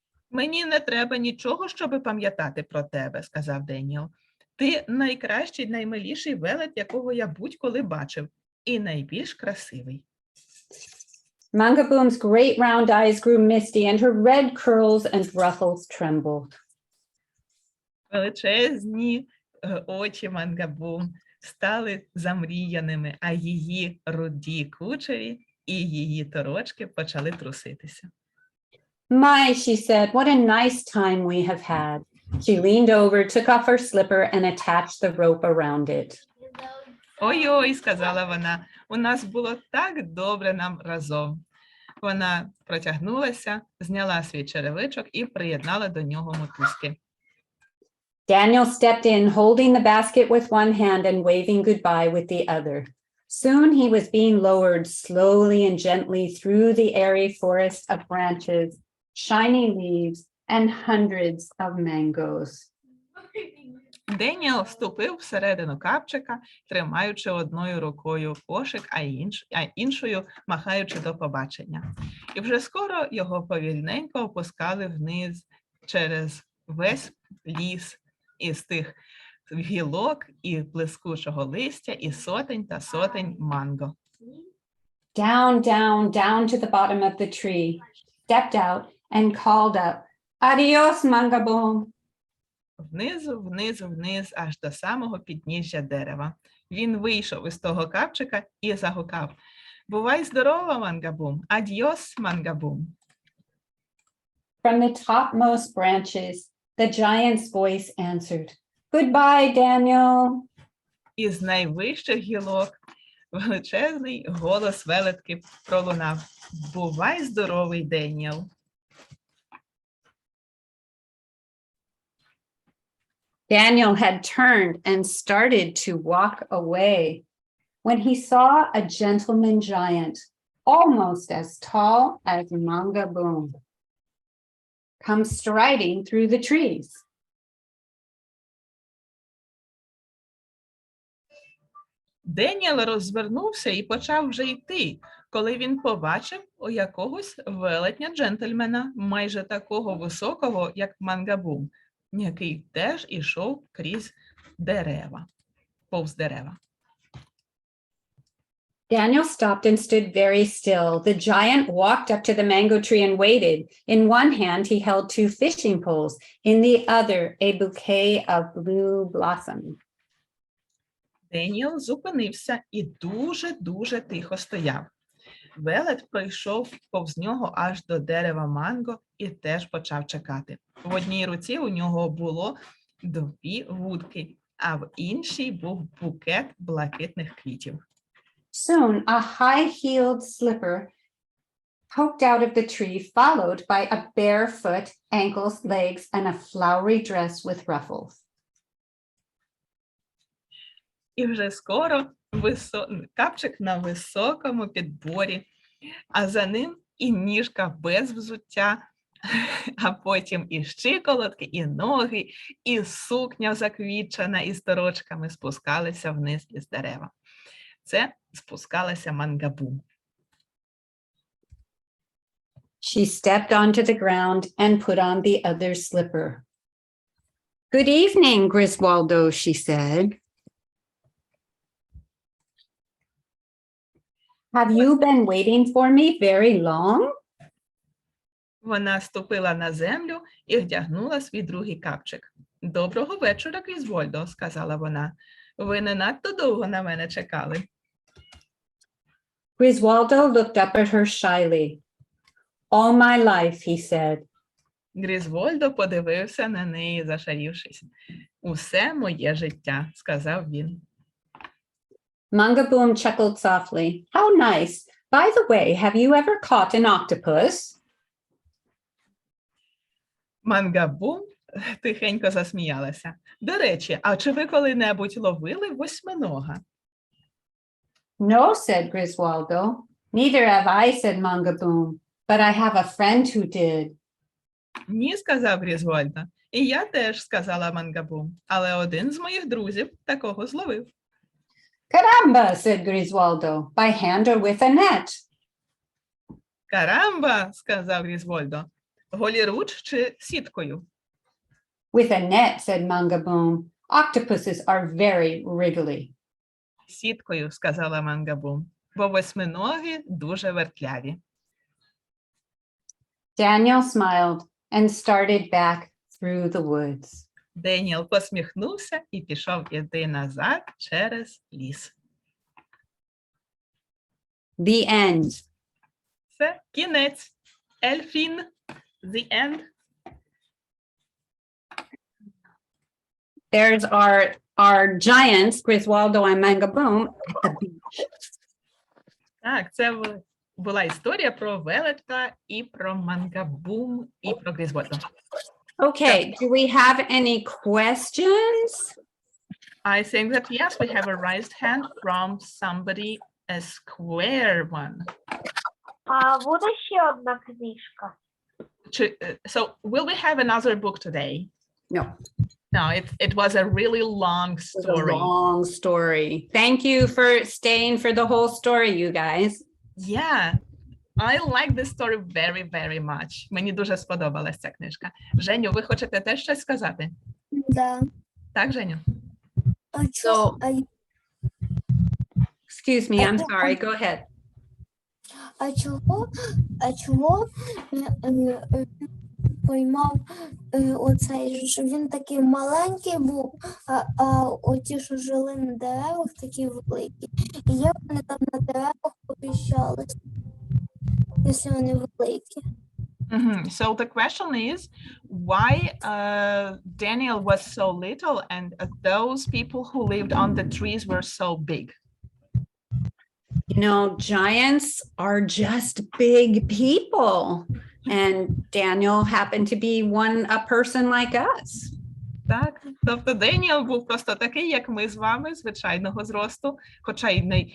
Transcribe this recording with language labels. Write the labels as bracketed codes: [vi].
[uk] Мені не треба нічого, щоби пам'ятати про тебе, сказав Деніел. Ти найкращий, наймиліший велет, якого я будь-коли бачив, і найбільш красивий. [en] Mangaboom's great round eyes grew misty, and her red curls and ruffles trembled. [uk] Величезні очі Мангабум стали замріяними, а її руді кучері і її торочки почали труситися. [en] My, she said, what a nice time we have had. She leaned over, took off her slipper, and attached the rope around it. [uk] Ой-ой, сказала вона, у нас було так добре нам разом. Вона протягнулася, зняла свій черевичок і приєднала до нього мотузки. [en] Daniel stepped in, holding the basket with one hand and waving goodbye with the other. Soon he was being lowered slowly and gently through the airy forest of branches, shiny leaves, and hundreds of mangoes. [uk] Деніел вступив всередину капчика, тримаючи одною рукою кошик, а іншою махаючи до побачення. І вже скоро його повільненько опускали вниз через весь ліс із тих гілок і блискучого листя, і сотень та сотень манго. [en] Down, down, down to the bottom of the tree, stepped out and called up, Adios, Mangaboom. [uk] Внизу, внизу, вниз, аж до самого підніжжя дерева. Він вийшов із того капчика і загукав. Бувай здорова, Мангабум! Адьос, Мангабум! [en] From the topmost branches, the giant's voice answered, Goodbye, Daniel. [uk] Із найвищих гілок величезний голос велетки пролунав. Бувай здоровий, Деніел! [en] Daniel had turned and started to walk away when he saw a gentleman giant, almost as tall as Mangaboom, come striding through the trees. [uk] Деніел розвернувся і почав вже йти, коли він побачив у якогось велетня джентльмена, майже такого високого, як Мангабум, який теж ішов крізь дерева, повз дерева. [en] Daniel stopped and stood very still. The giant walked up to the mango tree and waited. In one hand, he held 2 fishing poles. In the other, a bouquet of blue blossom. [uk] Деніел зупинився і дуже-дуже тихо стояв. Велет пройшов повз нього аж до дерева манго і теж почав чекати. В одній руці у нього було 2 вудки, а в іншій був букет блакитних квітів. [en] Soon, a high-heeled slipper poked out of the tree, followed by a barefoot, ankles, legs, and a flowery dress with ruffles. [uk] І вже скоро капчик на високому підборі, а за ним і ніжка без взуття, а потім і щиколотки, і ноги, і сукня заквітчена із торочками спускалися вниз із дерева. Це спускалася Мангабум. [en] She stepped onto the ground and put on the other slipper. Good evening, Griswoldo, she said. Have you been waiting for me very long? [uk] Вона ступила на землю і вдягнула свій другий капчик. «Доброго вечора, Грізвольдо», – сказала вона. «Ви не надто довго на мене чекали». [en] Griswoldo looked up at her shyly. All my life, he said. [uk] Грізвольдо подивився на неї, зашарівшись. «Усе моє життя», – сказав він. [en] Mangaboom chuckled softly. How nice. By the way, have you ever caught an octopus? [uk] Мангабум тихенько засміялася. «До речі, а чи ви коли-небудь ловили восьминога?» [en] No, said Griswoldo. Neither have I, said Mangaboom, but I have a friend who did. [uk] «Ні», – сказав Грізвольдо. «І я теж», – сказала Мангабум. «Але один з моїх друзів такого зловив». [en] Caramba, said Griswoldo, by hand or with a net? [uk] «Карамба», – сказав Грізвольдо. «Голіруч чи сіткою?» [en] With a net, said Mangaboom. Octopuses are very wriggly. [uk] «Сіткою», – сказала Мангабум, бо восьминоги дуже вертляві. [en] Daniel smiled and started back through the woods. [uk] Деніел посміхнувся і пішов іти назад через ліс. [en] The end. [uk] Це кінець. Ельфін. [en] The end. There's our giants, Griswoldo and Mangaboom, at the beach. [uk] Так, це була історія про велетка і про Мангабум і про Грізвольдо. [en] Okay, do we have any questions? I think that yes, we have a raised hand from somebody, a square one. [uk] А буде ще одна книжка? [en] So will we have another book today? No. No, it was a really long It was story. a long story. Thank you for staying for the whole story, you guys. Yeah, I like this story very, very much. [uk] Мені дуже сподобалась ця книжка. Женю, ви хочете теж щось сказати? [ru] Да. [uk] Так, Женю? [en] Excuse me, I'm sorry. Go ahead. [uk] А чого поймав оцей, що він такий маленький був, а оті, що жили на деревах, такі великі. І як вони там на деревах поміщались, якщо вони великі? [en] So the question is, why Daniel was so little and those people who lived on the trees were so big? You know, giants are just big people. And Daniel happened to be a person like us. [uk] Так, тобто Деніел був просто такий, як ми з вами, звичайного зросту, хоча й не...